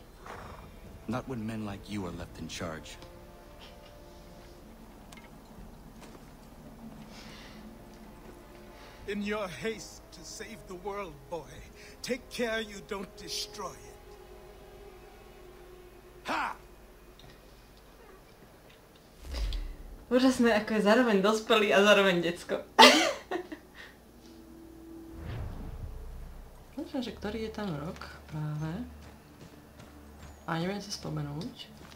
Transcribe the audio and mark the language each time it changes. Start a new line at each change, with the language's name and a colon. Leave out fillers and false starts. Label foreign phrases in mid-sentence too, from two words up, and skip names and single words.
English: Not when men like you are left in charge. In your haste to save the world, boy, take care you don't destroy it. Ha!
Slovak: Úžasné, ako je zároveň dospelý a zároveň decko. Počujem, že ktorý je tam rok práve. A neviem si spomenúť.